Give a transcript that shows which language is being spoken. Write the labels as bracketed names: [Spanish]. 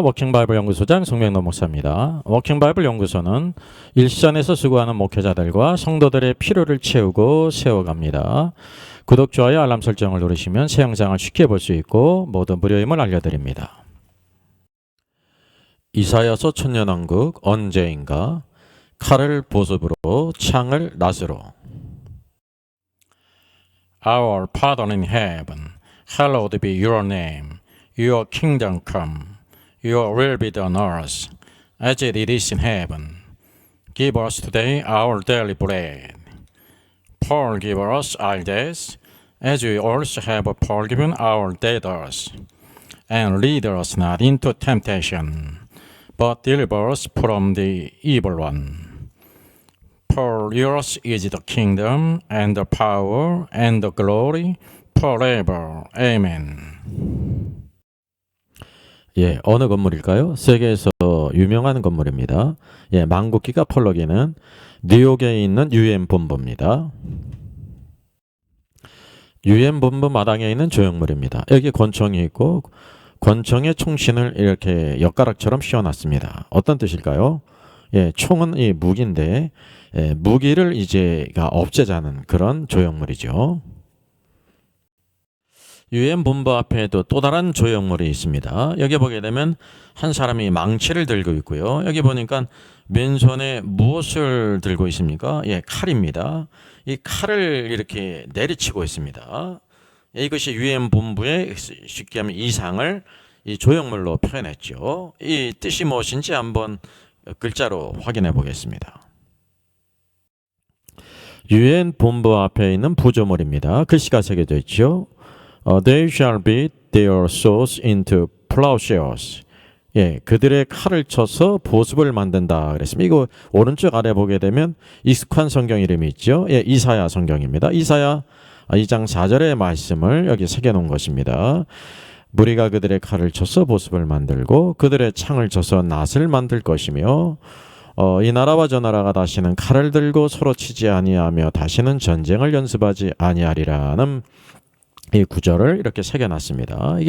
[Korean] 워킹바이블 연구소장 송명노 목사입니다. 워킹바이블 연구소는 일선에서 수고하는 목회자들과 성도들의 필요를 채우고 세워갑니다. 구독, 좋아요, 알람 설정을 누르시면 새 영상을 쉽게 볼 수 있고 모두 무료임을 알려드립니다. 이사야서 천년왕국 언제인가 칼을 보습으로 창을 낫으로. [English] Our Father in heaven, hallowed be your name. Your kingdom come. Your will be done on earth, as it is in heaven. Give us today our daily bread. Forgive us our debts, as we also have forgiven our debtors. And lead us not into temptation, but deliver us from the evil one. For yours is the kingdom, and the power, and the glory, forever. Amen. [Korean] 예, 어느 건물일까요? 세계에서 유명한 건물입니다. 예, 만국기가 폴로기는 뉴욕에 있는 UN 본부입니다. UN 본부 마당에 있는 조형물입니다. 여기 권총이 있고 권총의 총신을 이렇게 엿가락처럼 씌워놨습니다. 어떤 뜻일까요? 예, 총은 이 무기인데 무기를 이제가 없애자는 그런 조형물이죠. UN 본부 앞에도 또 다른 조형물이 있습니다. 여기 보게 되면 한 사람이 망치를 들고 있고요. 여기 보니까 맨손에 무엇을 들고 있습니까? 예, 칼입니다. 이 칼을 이렇게 내리치고 있습니다. 이것이 UN 본부의 쉽게 하면 이상을 이 조형물로 표현했죠. 이 뜻이 무엇인지 한번 글자로 확인해 보겠습니다. UN 본부 앞에 있는 부조물입니다. 글씨가 새겨져 있죠. [English] They shall beat their swords into plowshares. [Korean] 예, 그들의 칼을 쳐서 보습을 만든다 그랬습니다. 이거 오른쪽 아래 보게 되면 익숙한 성경 이름이 있죠. 예, 이사야 성경입니다. 이사야 2장 4절의 말씀을 여기 새겨놓은 것입니다. 무리가 그들의 칼을 쳐서 보습을 만들고 그들의 창을 쳐서 낫을 만들 것이며 이 나라와 저 나라가 다시는 칼을 들고 서로 치지 아니하며 다시는 전쟁을 연습하지 아니하리라는 이 구절을 이렇게 새겨놨습니다.